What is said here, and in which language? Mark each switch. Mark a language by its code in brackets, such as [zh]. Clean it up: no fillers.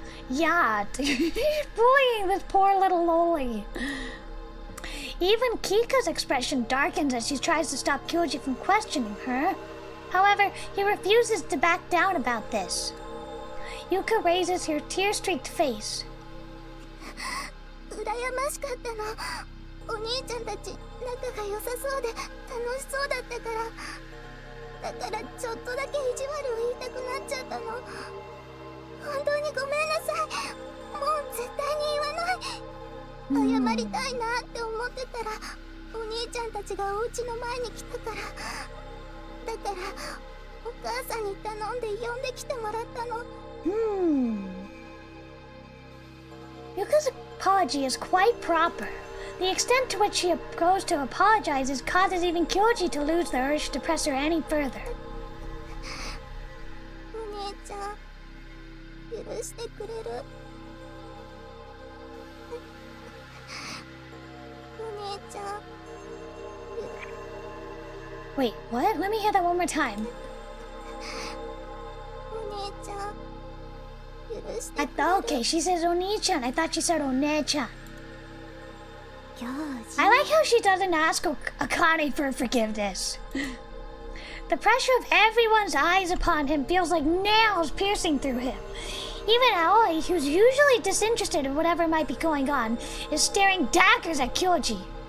[en] Yeah, he's bullying this poor little loli. Even Kika's expression darkens as she tries to stop Kyoji from questioning her. However, he refuses to back down about this. Yuka raises her tear-streaked face. [ja] 羨ましかったの。お兄ちゃんたち仲が良さそうで楽しそうだったから。だからちょっとだけ意地悪を言いたくなっちゃったの。本当にごめんなさい。もう絶対に言わない。謝りたいなって思ってたら、お兄ちゃんたちがお家の前に来たから。だからお母さんに頼んで呼んできてもらったの。 [en] Yuka's apology is quite proper. The extent to which she goes to apologize causes even Kyoji to lose the urge to press her any further. [ja] お兄ちゃん、許してくれる？お兄ちゃん。 [en] Wait, what? Let me hear that one more time. [ja] お兄ちゃん、許してくれる？ [en] Okay, she says Oni-chan. I thought she said One-chan. [ja] 教授。 [en] I like how she doesn't ask Akane for forgiveness. The pressure of everyone's eyes upon him feels like nails piercing through him. Even Aoi, who's usually disinterested in whatever might be going on, is staring daggers at Kyoji.